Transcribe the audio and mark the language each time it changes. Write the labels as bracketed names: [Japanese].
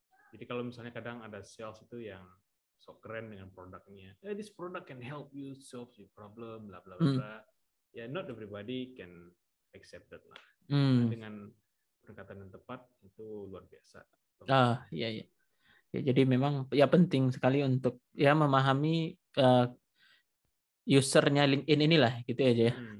[Indonesian] Jadi kalau misalnya kadang ada sales itu yang sok keren dengan produknya. [English] This product can help you solve your problem, bla bla bla. Ya, not everybody can accept that lah. [Indonesian] Dengan perkataan yang tepat itu luar biasa. Iya. Ya, jadi memang ya penting sekali untuk ya memahami usernya LinkedIn inilah gitu aja ya.